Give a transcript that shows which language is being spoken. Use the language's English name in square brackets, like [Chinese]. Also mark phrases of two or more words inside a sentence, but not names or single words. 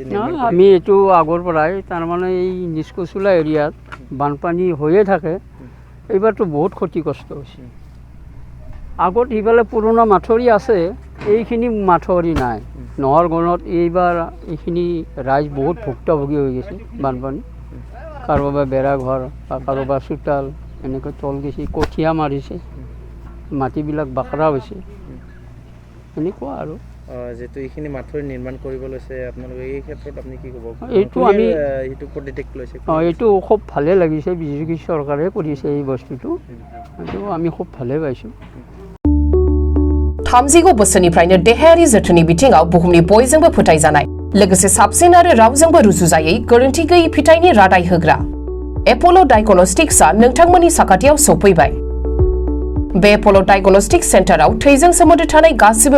[Assamese] আমি এইটো আগৰ পৰাই তাৰমানে এই নিষ্কচোলা এৰিয়াত বানপানী হৈয়ে থাকে এইবাৰতো বহুত ক্ষতি কষ্ট হৈছে আগত সিফালে পুৰণা মাথৰি আছে এইখিনি মাথৰি নাই নহৰ গণত এইবাৰ এইখিনি ৰাইজ বহুত ভুক্তভোগী হৈ গৈছে বানপানী কাৰোবাৰ বেৰা ঘৰ বা কাৰোবাৰ চোতাল এনেকৈ তল গৈছে কঠীয়া মাৰিছে মাটিবিলাক বাখৰা হৈছে এনেকুৱা আৰু যিটো এইখিনি মাথৰি নিৰ্মাণ কৰিব লৈছে আপোনালোকে এই ক্ষেত্ৰত আপুনি কি ক'ব এইটো আমি এইটো প্ৰটেক্ট লৈছে এইটো খুব ভালে লাগিছে বিজেপি চৰকাৰে কৰিছে এই বস্তুটো এইটো আমি খুব ভালে পাইছোঁ [Bodo] 30 बोसोरनिफ्रायनो देहायारि जोथोननि बिथिङाव बुहुमनि बयजोंबो फोथायजानाय लोगोसे साबसिन आरो रावजोंबो रुजुजायै गोरोन्थि गैयै फिथाइनि रादाय होग्रा एप'ल' डायग्नोस्टिक्सआ नोंथांमोननि साखाथियाव सौफैबाय बे एप'ल' डायग्नोस्टिक सेन्टाराव थैजों सोमोन्दो थानाय गासिबो